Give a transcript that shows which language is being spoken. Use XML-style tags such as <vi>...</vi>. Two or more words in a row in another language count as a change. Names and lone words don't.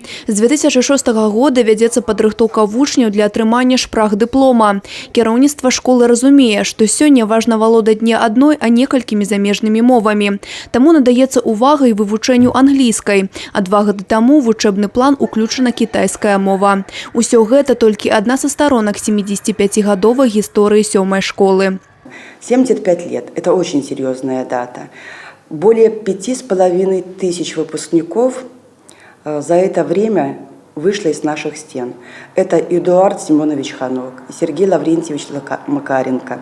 <be>З 2006 года вядзецца падрыхтоўка вучняў для атрымання шпрагдыплома. Кіраўніцтва школы разумее, што сёння важна валодаць не адной, а некалькімі замежнымі мовамі. Таму надаецца увага і вывучэнню англійскай. А 2 гады таму ў вучэбны план уключана кітайская мова. Усё гэта толькі адна са</be> <ru>сторонок 75-годовой истории 7-й школы. 75 лет – это очень серьезная дата. Более 5500 выпускников за это время вышло из наших стен. Это Эдуард Семенович Ханок, Сергей Лаврентьевич Макаренко.</ru>